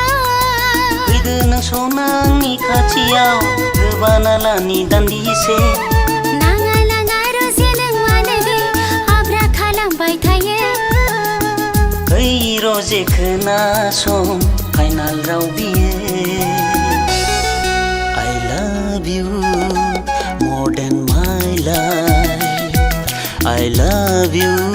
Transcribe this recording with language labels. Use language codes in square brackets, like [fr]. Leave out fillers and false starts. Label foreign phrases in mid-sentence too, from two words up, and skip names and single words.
[brx] फैदो नों सना आंनि खाथियाव गोबाना लानि दान्दिसे नाङा नाङा रजे नों मानोदि आब्रा खालामबाय थायो ओइ रजे खोनासं फाइनाल राव बियो [en] I love you more than my life I love you